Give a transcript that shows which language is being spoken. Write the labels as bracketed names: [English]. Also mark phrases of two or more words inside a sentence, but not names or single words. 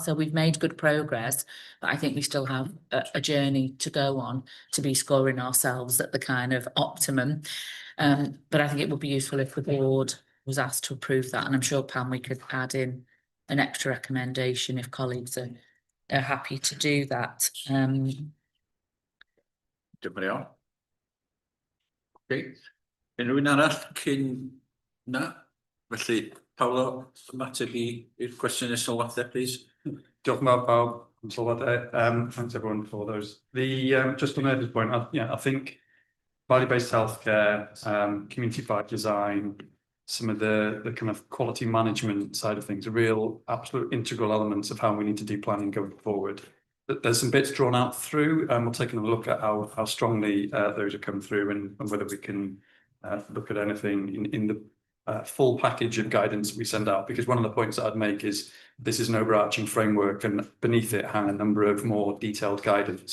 [English] So we've made good progress, but I think we still have a journey to go on to be scoring ourselves at the kind of optimum. But I think it would be useful if the board was asked to approve that. And I'm sure, Pam, we could add in an extra recommendation if colleagues are happy to do that. Anybody else? Okay. [Welsh] Unrhyw arall cyn na? Felly, Paolo, ymateb i'r cwestiwn y sylwadau, please. Diolch yn fawr pawb am sylwadau. [English] Thanks everyone for those. Just on Ed's point, I think value-based healthcare, community-fied design, some of the kind of quality management side of things are real absolute integral elements of how we need to do planning going forward. There's some bits drawn out through, and we're taking a look at how strongly those are come through, and whether we can look at anything in the full package of guidance we send out, because one of the points that I'd make is this is an overarching framework, and beneath it hang a number of more detailed guidance.